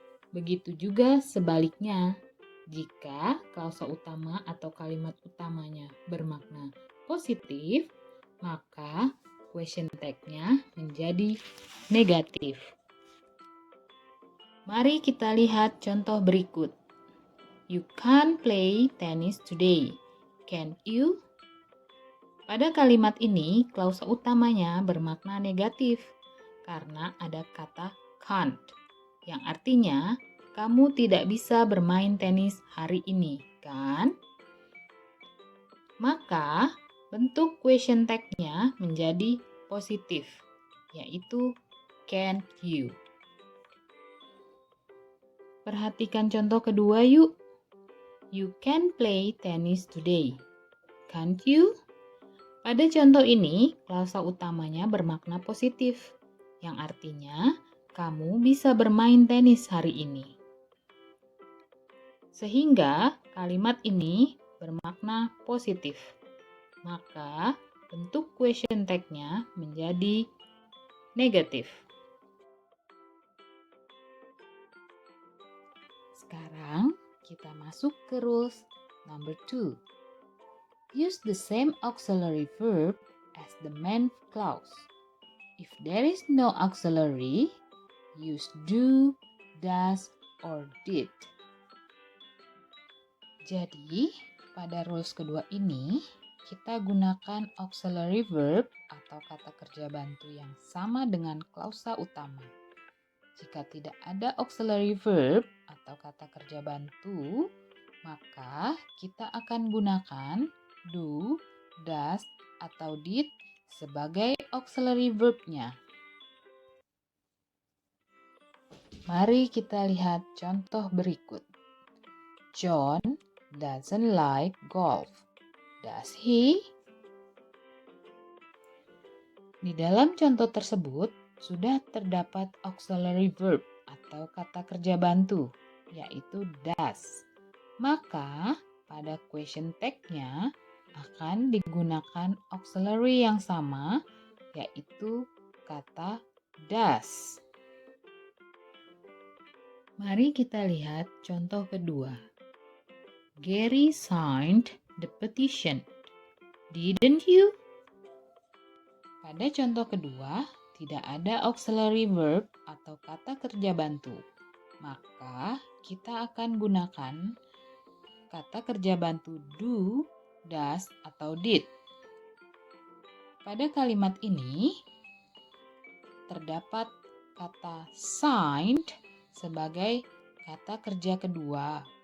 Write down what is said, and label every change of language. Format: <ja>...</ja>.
<id>Begitu juga sebaliknya, jika klausa utama atau kalimat utamanya bermakna positif, maka question tag-nya menjadi negatif. Mari kita lihat contoh berikut.</id> <en>You can't play tennis today, can you?</en> <id>Pada kalimat ini, klausa utamanya bermakna negatif karena ada kata can't, yang artinya kamu tidak bisa bermain tenis hari ini, kan? Maka bentuk question tag-nya menjadi positif, yaitu can you. Perhatikan contoh kedua yuk.</id> <en>You can play tennis today, can't you?</en> <id>Pada contoh ini, klausa utamanya bermakna positif, yang artinya kamu bisa bermain tenis hari ini. Sehingga kalimat ini bermakna positif. Maka bentuk question tag-nya menjadi negatif. Sekarang kita masuk ke rules number 2.</id> <en>Use the same auxiliary verb as the main clause. If there is no auxiliary, use do, does, or did.</en> <id>Jadi, pada rules kedua ini, kita gunakan auxiliary verb atau kata kerja bantu yang sama dengan klausa utama. Jika tidak ada auxiliary verb atau kata kerja bantu, maka kita akan gunakan do, does, atau did sebagai auxiliary verb-nya. Mari kita lihat contoh berikut.</id> <en>John doesn't like golf, does he?</en> <id>Di dalam contoh tersebut sudah terdapat auxiliary verb atau kata kerja bantu, yaitu does. Maka pada question tag-nya akan digunakan auxiliary yang sama, yaitu kata does. Mari kita lihat contoh kedua.</id> <en>Gary signed the petition, didn't you?</en> <id>Pada contoh kedua, tidak ada auxiliary verb atau kata kerja bantu. Maka kita akan gunakan kata kerja bantu do, does, atau did. Pada kalimat ini terdapat kata signed sebagai kata kerja kedua.</id>